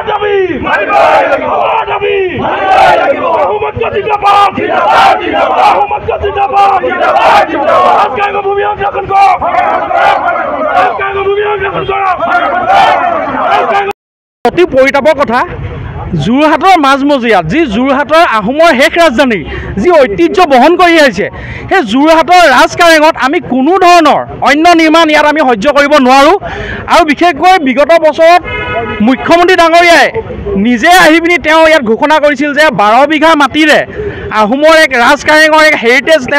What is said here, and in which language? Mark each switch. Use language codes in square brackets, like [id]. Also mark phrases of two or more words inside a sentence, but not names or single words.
[as] দাবি মানিবই লাগিব আমার দাবি মানিবই লাগিব আহমদ জিন্দাবাদ জিন্দাবাদ জিন্দাবাদ আহমদ জিন্দাবাদ জিন্দাবাদ জিন্দাবাদ আজকে ভূমি সংরক্ষণ করো আজকে ভূমি সংরক্ষণ করো অতি পৰিতাপৰ কথা যোৰহাটৰ মাজমজিয়াত যি যোৰহাটৰ আহোমৰ শেষ ৰাজধানী যি ঐতিহ্য বহন কৰি আহিছে সেই যোৰহাটৰ ৰাজকাৰেঙত আমি কোনো ধৰণৰ অন্য নিৰ্মাণ ইয়াত আমি সহ্য কৰিব নোৱাৰোঁ আৰু বিশেষকৈ বিগত বছৰত মুখ্যমন্ত্ৰী ডাঙৰীয়াই নিজে আহি পিনি তেওঁ ইয়াত ঘোষণা কৰিছিল যে 12 বিঘা মাটিৰে আহোমৰ এক ৰাজকাৰেঙৰ এক হেৰিটেজ তেওঁ